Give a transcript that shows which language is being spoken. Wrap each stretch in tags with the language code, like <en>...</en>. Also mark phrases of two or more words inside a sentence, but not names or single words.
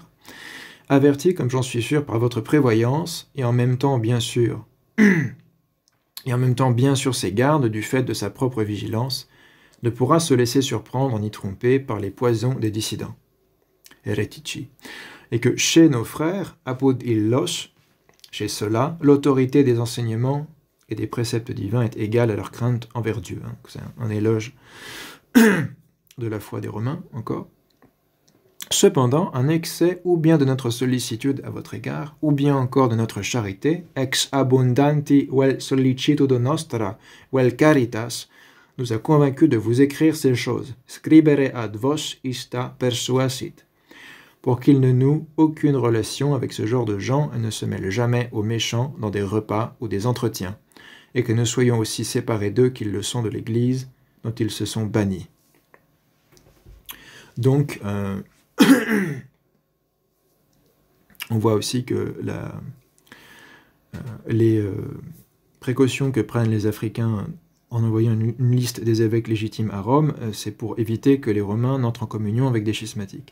<fr>Averti, comme j'en suis sûr, par votre prévoyance, et en même temps, bien sûr, ses gardes du fait de sa propre vigilance, ne pourra se laisser surprendre ni tromper par les poisons des dissidents. Heretici, et que chez nos frères,</fr> <la>apud illos,</la> <fr>chez ceux-là, l'autorité des enseignements et des préceptes divins est égale à leur crainte envers Dieu. C'est un éloge de la foi des Romains, encore. Cependant, un excès ou bien de notre sollicitude à votre égard, ou bien encore de notre charité,</fr> <la>ex abundanti vel sollicitudo nostra, vel caritas,</la> <fr>nous a convaincus de vous écrire ces choses.</fr> <la>Scribere ad vos ista persuasit.</la> <fr>Pour qu'il ne noue aucune relation avec ce genre de gens et ne se mêle jamais aux méchants dans des repas ou des entretiens, et que nous soyons aussi séparés d'eux qu'ils le sont de l'Église, dont ils se sont bannis. Donc, on voit aussi que les précautions que prennent les Africains en envoyant une liste des évêques légitimes à Rome, c'est pour éviter que les Romains n'entrent en communion avec des schismatiques.</fr>